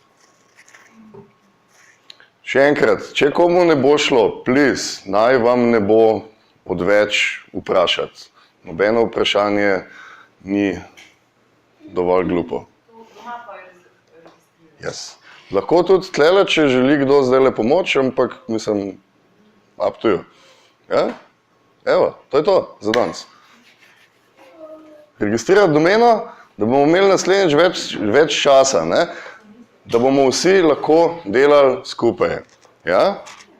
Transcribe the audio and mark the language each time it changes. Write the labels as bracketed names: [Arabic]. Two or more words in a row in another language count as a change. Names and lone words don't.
[Slovenian] Še enkrat, če komu ne bo šlo, please, naj vam ne bo odveč vprašati. Nobeno vprašanje ni dovolj glupo. Yes. Lahko tudi tlele, če želi kdo zdajle pomoč, ampak mislim, [English] up to you. [Slovenian] Ja? Evo, to je to za danes. Registrirati domeno, da bomo imeli naslednjič več časa, ne? Da bomo vsi lahko delali skupaj. Ja?